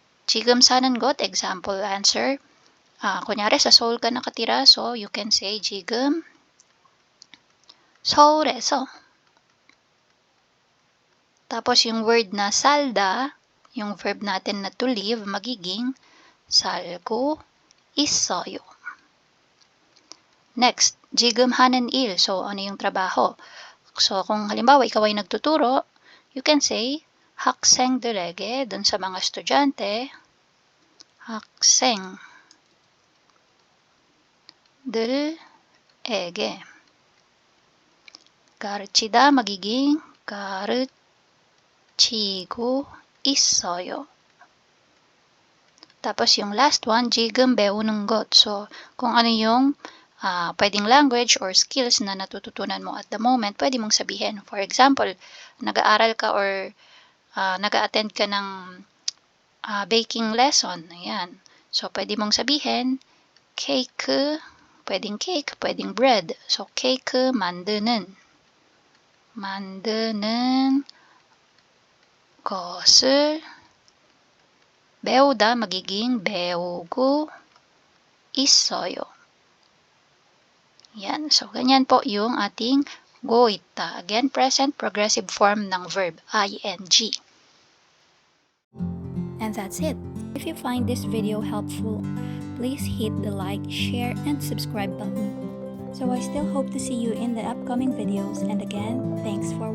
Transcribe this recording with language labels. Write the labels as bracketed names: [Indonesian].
[Korean] 지금 사는 곳, [English] example answer. [Filipino] Kunyari, sa Seoul ka nakatira, [English] so you can say [Korean] 지금 서울에서. [Filipino] Tapos yung word na 살다, yung verb natin na [English] to live, [Filipino] magiging [Korean] 살고 있어요. [Filipino] Next, [Korean] 지금 하는 일. [Filipino] So, ano yung trabaho? So, kung halimbawa ikaw ay nagtuturo, [English] you can say [Korean] 학생들에게, [Filipino] dun sa mga estudyante, 학생들에게. 가르치다 magiging [Korean] 가르치고 있어요. [Filipino] Tapos yung last one, [Korean] 지금 배우는 것. [Filipino] So, kung ano yung pwedeng language or skills na natututunan mo [English] at the moment, [Filipino] pwede mong sabihin. For example, nag-aaral ka or nag-attend ka ng baking lesson. Ayan. So, pwede mong sabihin, cake, pwedeng bread. So, cake [Korean] 만드는 것을 배우다 [Filipino] magiging [Korean] 배우고 있어요. [Filipino] Yan. So, ganyan po yung ating go 있다. Again, [English] present progressive form [Filipino] ng verb, ing. [English] And that's it. If you find this video helpful, please hit the like, share, and subscribe button. So I still hope to see you in the upcoming videos, and again, thanks for watching.